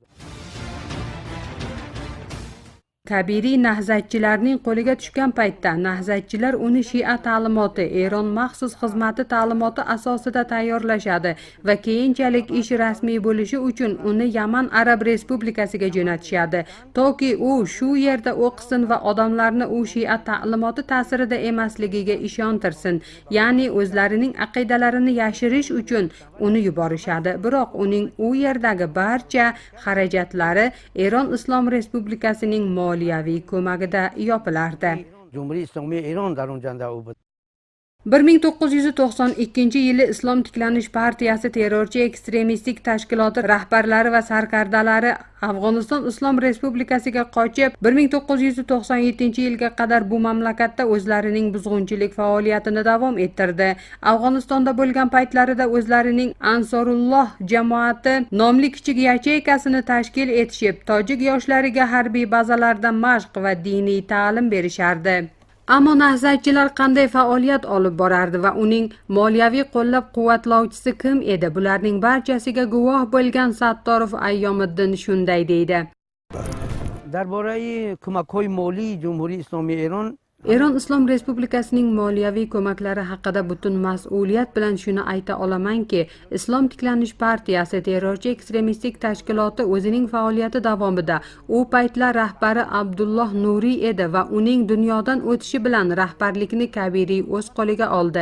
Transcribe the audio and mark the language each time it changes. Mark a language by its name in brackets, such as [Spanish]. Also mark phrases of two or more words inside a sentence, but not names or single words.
[Uzbek] Kabiri nahzatchilarning qo'liga tushgan paytda nahzatchilar uni Shia ta'limoti, Eron maxsus xizmati ta'limoti asosida tayyorlashadi va keyinchalik ish rasmiy bo'lishi uchun uni Yaman Arab Respublikasiga jo'natishadi, toki u shu yerda o'qisin va odamlarni u Shia ta'limoti ta'sirida emasligiga ishontirsin, ya'ni o'zlarining aqidalarini yashirish uchun uni yuborishadi. Biroq uning u yerdagi barcha xarajatlari Eron Islom Respublikasining moliyaviy ko'magida yopilardi. [Persian] جمهوری اسلامی ایران در اونجا او بود [Uzbek] 1992 Islom tiklanish partiyasi terrorchi ekstremistik tashkiloti rahbarlari va sarkardalari Afg'oniston Islom Respublikasiga qochib, 1997-yilga qadar bu mamlakatda o'zlarining buzg'unchilik faoliyatini davom ettirdi. Afg'onistonda bo'lgan paytlarida o'zlarining Ansorulloh jamoati nomli kichik yacheykasini tashkil etishib, tojik yoshlariga harbiy bazalarda mashq va diniy ta'lim berishardi. Ammo nahzatchilar qanday faoliyat olib borardi va uning moliyaviy qo'llab-quvvatlovchisi kim edi? Bularning barchasiga guvoh bo'lgan Sattorov Ayyomiddin shunday deydi. [Persian] درباره کمک‌های مالی جمهوری اسلامی ایران [Uzbek] Eron Islom Respublikasining moliyaviy ko'maklari haqida butun mas'uliyat bilan shuni ayta olamanki, Islom tiklanish partiyasi terrorchi ekstremistik tashkiloti o'zining faoliyati davomida u paytlar rahbari Abdulloh Nuriy edi va uning dunyodan o'tishi bilan rahbarlikni Kabiri o'z qo'liga oldi.